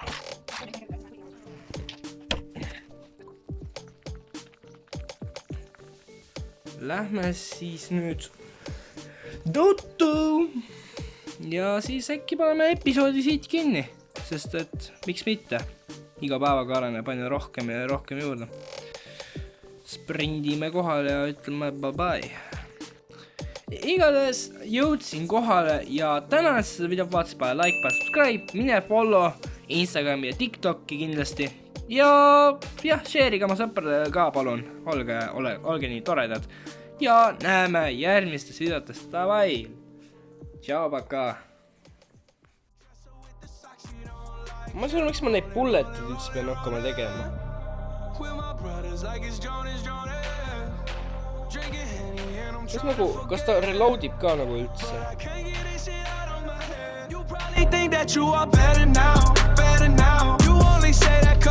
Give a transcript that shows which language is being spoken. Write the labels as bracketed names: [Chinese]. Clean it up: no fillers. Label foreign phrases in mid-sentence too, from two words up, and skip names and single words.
[Estonian] Lähme siis nüüd tuttu ja siis äkki paneme episoodi siit kinni, sest et miks mitte, iga päevaga areneb aina rohkem ja rohkem juurde. Sprindime kohale ja ütleme [English] bye bye. [Estonian] Igatahes jõudsin kohale ja tänan seda videot vaatasid, pane like, pane subscribe, mine follow Instagrami ja TikToki kindlasti ja share'iga oma sõpradele ka palun, olge nii toredad ja näeme järgmistes videotes, davai, tšau, paka. Ma ei saa, miks ma neid bulletid üldse pean hakkama tegema. Kas ta reloadib ka nagu üldse? [English] You probably think that you are better now. You only say